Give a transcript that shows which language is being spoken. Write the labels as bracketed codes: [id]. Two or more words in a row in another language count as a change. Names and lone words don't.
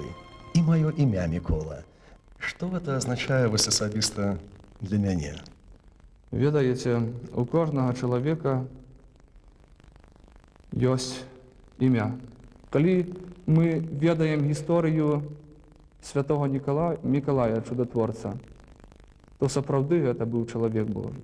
[ru] И мое имя Микола. Что это означает особисто для меня? [be] Ведаеце, у кожнага чалавека ёсць імя. Калі мы ведаем гісторыю святого Мікалая, чудотворца, то сапраўды гэта быў чалавек Божы.